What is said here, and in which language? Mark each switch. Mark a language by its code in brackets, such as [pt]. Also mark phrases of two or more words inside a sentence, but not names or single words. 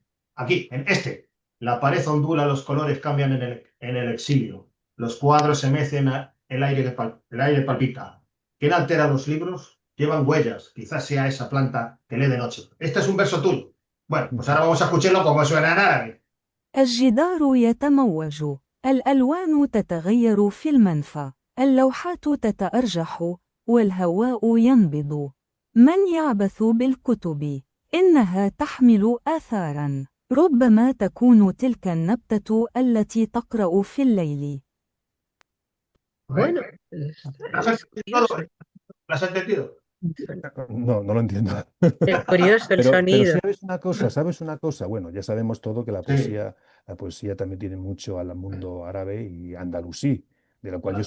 [es] Aquí, en este. La pared ondula, los colores cambian en el exilio. Los cuadros se mecen, el aire palpita. ¿Quién altera los libros? Llevan huellas. Quizás sea esa planta que lee de noche. Este es un verso tuyo. Bueno, pues ahora vamos a escucharlo como suena en árabe. [ar] الجدار يتموج، الألوان تتغير في المنفى، اللوحات تتأرجح، والهواء ينبض. من يعبث بالكتب؟ إنها تحمل آثاراً، ربما تكون تلك النبتة التي تقرأ في الليل. [es] Bueno, ¿Lo has es entendido? curioso, ¿Lo has entendido? no lo entiendo. es curioso el Pero sonido. sabes una cosa, bueno, ya sabemos todo que Sí, la poesía también tiene mucho al mundo árabe y andalusí, de lo cual yo